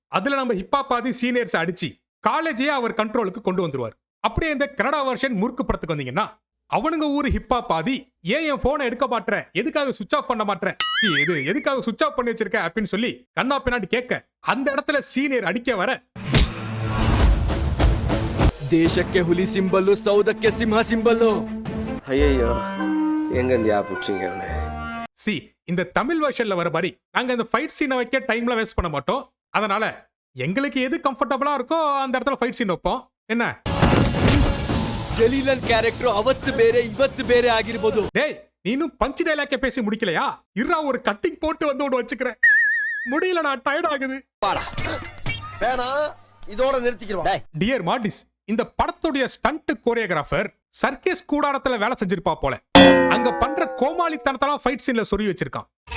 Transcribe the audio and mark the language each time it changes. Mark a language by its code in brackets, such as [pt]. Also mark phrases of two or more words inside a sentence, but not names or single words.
[ta] அதுல நம்ம ஹிப்ஹாப் ஆதி சீனியர்ஸ் அடிச்சு காலேஜையே அவர் கண்ட்ரோலுக்கு கொண்டு வந்துருவார். அப்படியே இந்த கனடா வெர்ஷன் முறுக்கு படத்துக்கு வந்தீங்கன்னா, அவனுங்க ஊரு ஹிப்ஹாப் ஆதி ஏன் என் போனை எடுக்க மாட்ற, எதுக்காக [en] switch off [ta] பண்ண மாட்ற, எதுக்காக [en] switch off [ta] பண்ணி வச்சிருக்க அப்படின்னு சொல்லி கண்ணா பின்னாடி கேட்க, அந்த இடத்துல சீனியர் அடிக்க வர, [kn] ದೇಶಕ್ಕೆ ಹುಲಿ ಸಿಂಬಲ್ಲು ಸೌದಕ್ಕೆ ಸಿಂಹ ಸಿಂಬಲ್ಲು. [ta] ஐயோ எங்க இந்தியா புடிச்சீங்க அவனை. சி இந்த தமிழ் வெர்ஷன்ல வர மாதிரி நாங்க இந்த [en] fight scene [ta] வைக்க டைம்ல வேஸ்ட் பண்ண மாட்டோம். அதனால எங்களுக்கு எது கம்ஃபர்டபுளா இருக்கோ அந்த இடத்துல [en] fight scene [ta] வைப்போம். என்ன [kn] ಜಲೀಲನ್ ಕ್ಯಾರೆಕ್ಟರ್ ಅವತ್ತು ಬೇರೆ ಇವತ್ತು ಬೇರೆ ಆಗಿರ್ಬೋದು. [ta] டேய் நீ இன்னும் [en] punch dialogue [ta] பேசி முடிக்கலையா? இருடா ஒரு கட்டிங் போட்டு வந்து ஒன்று வச்சுக்கிறேன். முடியல, நான் டயர்ட் ஆகுது. வேணா இதோட நிறுத்திக்கிறோம். டியர் மார்டிஸ், இந்த படத்துடைய [en] stunt choreographer [ta] சர்க்கஸ் கூடாரத்துல வேலை செஞ்சிருப்பா போல. அங்க பண்ற கோமாளித்தனத்தெல்லாம் [en] fight scene [ta] சொருகி வச்சிருக்கான்.